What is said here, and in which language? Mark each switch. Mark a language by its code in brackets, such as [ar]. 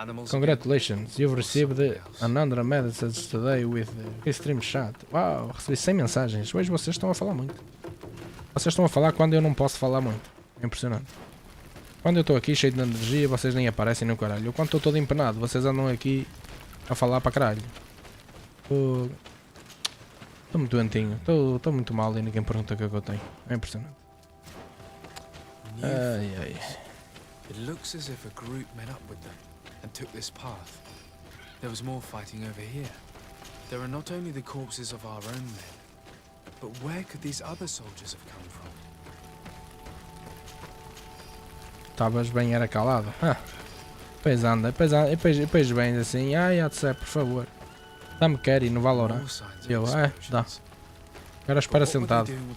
[en] Congratulations, you've received another message today with the stream chat. [pt] Uau, recebi 100 mensagens. Hoje vocês estão a falar muito. Vocês estão a falar quando eu não posso falar muito. É impressionante. Quando eu estou aqui cheio de energia, vocês nem aparecem no caralho. Quando estou todo empenado, vocês andam aqui a falar para caralho. Estou muito doentinho. Estou muito mal e ninguém pergunta o que é que eu tenho. É impressionante. Ai ai. [en] It looks as if a group met up with them and took this path. There was more fighting over here. There are not only the corpses of our own men, but where could these other soldiers have come from? [pt] Estavas bem era calado. Depois anda, depois vens assim, ai Atecep, por favor. Dá-me carry no Valorant. Eu, dá. Agora espera sentado.